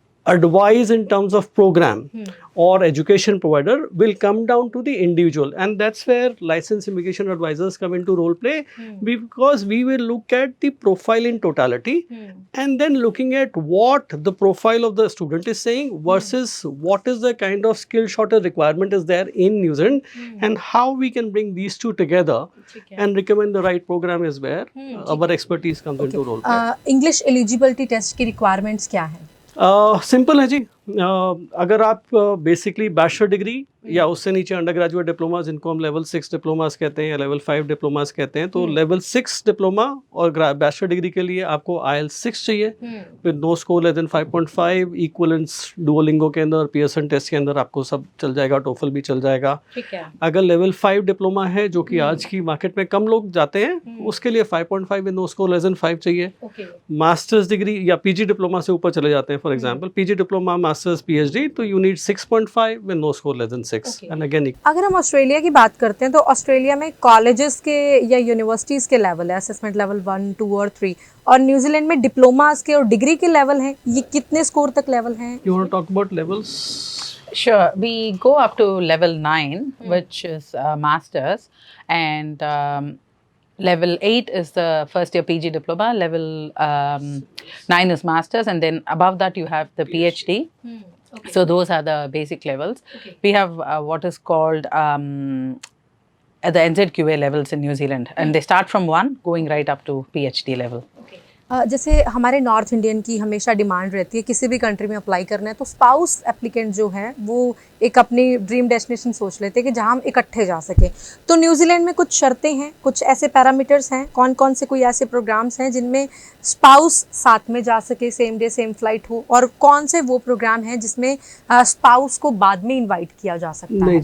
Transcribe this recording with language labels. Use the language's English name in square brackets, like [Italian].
[English] advise in terms of program or education provider will come down to the individual and that's where licensed immigration advisors come into role play because we will look at the profile in totality and then looking at what the profile of the student is saying versus what is the kind of skill shortage requirement is there in New Zealand and how we can bring these two together and recommend the right program is where our expertise comes into role play. [Hindi] English eligibility test की requirements क्या है simple है जी अगर आप basically bachelor degree या उससे नीचे under graduate diploma जिनको हम लेवल 6 डिप्लोमास कहते हैं या लेवल 5 डिप्लोमास कहते हैं तो लेवल 6 डिप्लोमा और बैचलर डिग्री के लिए आपको IELTS 6 चाहिए [English] with no score less than 5.5 [Hindi] equivalence Duolingo के अंदर पियर्सन टेस्ट के अंदर आपको सब चल जाएगा टोफल भी चल जाएगा अगर लेवल 5 डिप्लोमा है जो कि आज की मार्केट में कम लोग जाते हैं उसके लिए 5.5 [English] with no score less than 5 [Hindi] चाहिए मास्टर्स डिग्री या पीजी डिप्लोमा से ऊपर चले जाते हैं for example PG diploma masters PhD तो [English] you need 6.5 with no score less than 6 and again [Hindi] अगर हम ऑस्ट्रेलिया की बात करते हैं तो ऑस्ट्रेलिया में कॉलेजेस के या यूनिवर्सिटीज़ के लेवल है असेसमेंट लेवल 1, 2 और 3 और न्यूजीलैंड में डिप्लोमास के और डिग्री के लेवल हैं ये कितने स्कोर तक लेवल हैं [English] You want to talk about levels Sure, we go up to level 9, which is masters, and level 8 is the first year PG diploma. Level 9 is masters, and then above that you have the PhD. Okay. So those are the basic levels. Okay. We have what is called the NZQA levels in New Zealand, and they start from 1 going right up to PhD level. Okay. [Hindi] जैसे हमारे north Indian की हमेशा demand रहती है किसी भी country में apply करना है तो स्पाउस एप्लीकेंट जो है वो एक अपनी ड्रीम डेस्टिनेशन सोच लेते हैं कि जहाँ हम इकट्ठे जा सकें तो न्यूजीलैंड में कुछ शर्तें हैं कुछ ऐसे पैरामीटर्स हैं कौन कौन से कोई ऐसे प्रोग्राम्स हैं जिनमें स्पाउस साथ में जा सके सेम डे सेम फ्लाइट हो और कौन से वो प्रोग्राम हैं जिसमें स्पाउस को बाद में इन्वाइट किया जा सकता है